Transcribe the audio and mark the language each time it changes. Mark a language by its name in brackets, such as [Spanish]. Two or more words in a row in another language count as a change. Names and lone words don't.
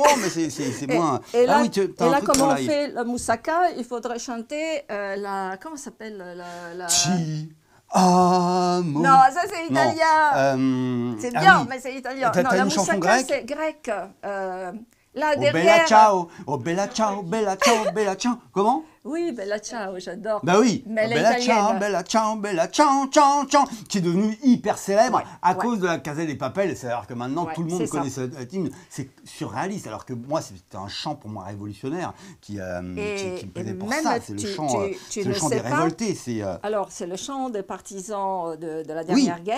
[French] Mais c'est moins... Et là, comme on fait la moussaka, il faudrait chanter comment ça s'appelle non, ça c'est italien. C'est bien, mais c'est italien. Non, la moussaka c'est grec. Là derrière. [Italian] Bella ciao, bella ciao, bella ciao, bella ciao. [French] Comment? Oui, [Italian] bella ciao, [French] j'adore. Bah oui. Mais [Italian] bella ciao, bella ciao, ciao, ciao, [French] qui est devenu hyper célèbre à cause de la Casa des Papel. C'est-à-dire que maintenant tout le monde connaît cette hymne. C'est surréaliste. Alors que moi, c'était un chant pour moi révolutionnaire qui me plaisait pour ça. C'est le chant des révoltés. Alors, c'est le chant des partisans de la dernière guerre.